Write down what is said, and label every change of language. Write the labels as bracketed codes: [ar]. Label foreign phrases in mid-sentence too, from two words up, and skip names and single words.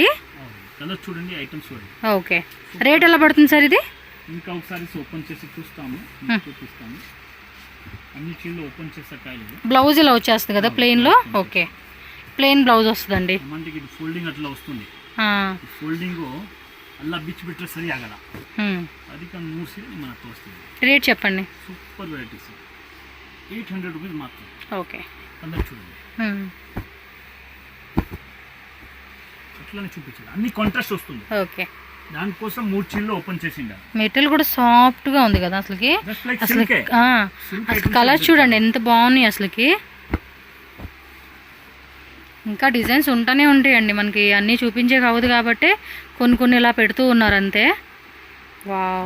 [te] కలర్ చూడండి ఐటమ్స్ చూడండి [en] okay rate [te] ఎలా పడుతుంది సార్ ఇది ఇంకా ఒకసారి ఓపెన్ చేసి చూస్తాము చూపిస్తాము అన్ని చీరలు ఓపెన్ చేసాక బ్లౌజ్ ఇలా వచ్చేస్తుంది కదా ప్లెయిన్లో ఓకే [en] plain blouse [te] వస్తుందండి మనకి ఇది ఫోల్డింగ్ అట్లా వస్తుంది ఫోల్డింగ్ [kn] ಅಲ್ಲ ಬಿಚ್ಚಿ ಬಿಟ್ಟರೆ ಸರಿ ಆಗಲ್ಲ ಅದಕ್ಕೆ ಒಂದು 3 ಸೀರೆ ನಿಮ್ಮನ್ನ ತೋರಿಸ್ತೀನಿ [te] ರೇಟ್ చెప్పండి [en] super varieties [te] 800 రూపీస్ మాత్రం ఓకే కలర్ చూడండి అట్లనే చూపించాలి అన్ని కాంట్రాస్ట్ వస్తుంది ఓకే దానికోసం 3 చీరలు ఓపెన్ చేసిండా మెటీరియల్ కూడా సాఫ్ట్ గా ఉంది కదా అసలుకి అసలు కలర్ చూడండి ఎంత బాగున్నాయి అసలుకి ఇంకా డిజైన్స్ ఉంటానే ఉంటాయండి మనకి అన్నీ చూపించే కావదు కాబట్టి కొన్ని ఇలా పెడుతూ ఉన్నారు అంతే వావ్